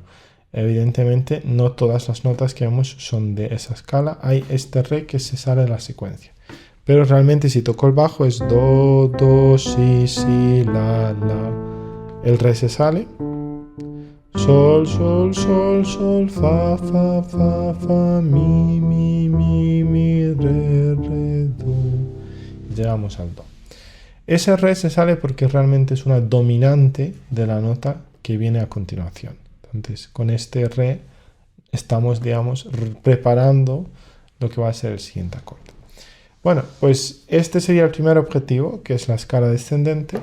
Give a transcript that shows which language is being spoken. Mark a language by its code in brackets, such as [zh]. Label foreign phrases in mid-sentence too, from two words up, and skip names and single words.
[es] Evidentemente no todas las notas que vemos son de esa escala, hay este re que se sale de la secuencia. Pero realmente si toco el bajo es do, do, si, si, la, la. El re se sale. Sol, sol, sol, sol, fa, fa, fa, fa, mi, mi, mi, mi, re, re, do. Llegamos al do. Ese re se sale porque realmente es una dominante de la nota que viene a continuación. Entonces, con este re estamos, digamos, preparando lo que va a ser el siguiente acorde. Bueno, pues este sería el primer objetivo, que es la escala descendente.